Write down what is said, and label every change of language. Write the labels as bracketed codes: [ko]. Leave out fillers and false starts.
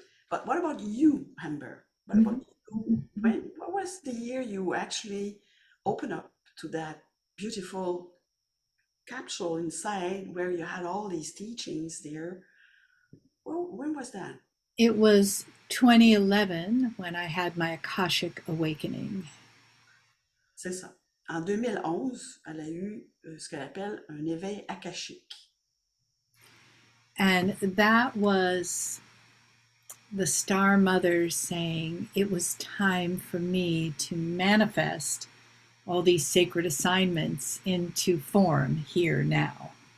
[en] But what about you, Amber? What about you? What was the year you actually opened up to that beautiful capsule inside where you had all these teachings there? Well, when was that? It was 2011 when I had my Akashic awakening. [fr] C'est ça. En 2011, elle a eu ce qu'elle appelle un éveil akashique. [en] And that was the star mothers saying it was time for me to manifest all these sacred assignments into form here now.